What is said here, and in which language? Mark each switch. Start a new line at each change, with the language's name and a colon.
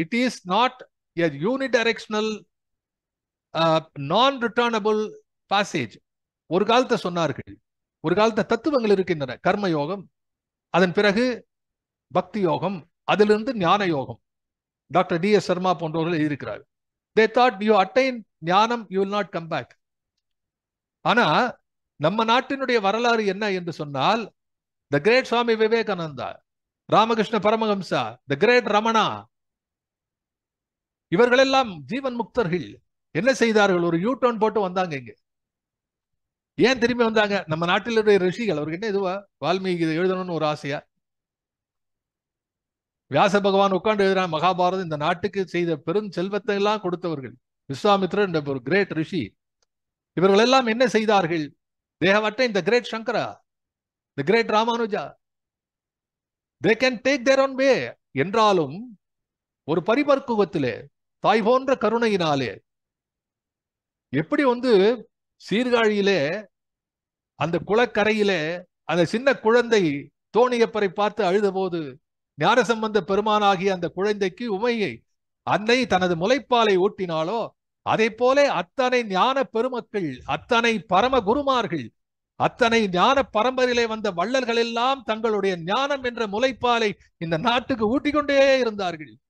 English: It is not a unidirectional non returnable passage.
Tamil: ஒரு காலத்தை சொன்னார்கள், ஒரு காலத்தை தத்துவங்கள் இருக்கின்றன. கர்மயோகம், அதன் பிறகு பக்தி யோகம், அதிலிருந்து ஞான யோகம். Doctor D.S. சர்மா போன்றவர்கள் எழுதியிருக்கிறார்.
English: They thought you attain ஞானம், you will not come back.
Tamil: ஆனா நம்ம நாட்டினுடைய வரலாறு என்ன என்று சொன்னால், the great Swami Vivekananda, Ramakrishna Paramahamsa, the great Ramana, இவர்களெல்லாம் ஜீவன் முக்தர்கள். என்ன செய்தார்கள்? ஒரு யூ-டர்ன் போட்டு வந்தாங்க. இங்க ஏன் திரும்பி வந்தாங்க? நம்ம நாட்டிலுடைய ரிஷிகள், அவருக்கு என்ன இதுவா வால்மீகி இதை எழுதணும்னு ஒரு ஆசையா? வியாச பகவான் உட்கார்ந்து எழுதுறான் மகாபாரதம். இந்த நாட்டுக்கு செய்த பெரும் செல்வத்தை எல்லாம் கொடுத்தவர்கள் விஸ்வாமித்ரர் என்ற ஒரு கிரேட் ரிஷி. இவர்கள் எல்லாம் என்ன செய்தார்கள்?
English: they have attained the great Shankara, the great Ramanuja. they can take their own way.
Tamil: என்றாலும் ஒரு பரிபக்குவத்திலே, தாய் போன்ற கருணையினாலே, எப்படி வந்து சீர்காழியிலே அந்த குளக்கரையிலே அந்த சின்ன குழந்தை தோணியப்பரை பார்த்து அழுத போது ஞானசம்பந்த பெருமானாகிய அந்த குழந்தைக்கு உமையை அன்னை தனது முலைப்பாலை ஊட்டினாலோ, அதை போல அத்தனை ஞான பெருமக்கள், அத்தனை பரம குருமார்கள், அத்தனை ஞான பரம்பரையிலே வந்த வள்ளல்கள் எல்லாம் தங்களுடைய ஞானம் என்ற முலைப்பாலை இந்த நாட்டுக்கு ஊட்டிக்கொண்டே இருந்தார்கள்.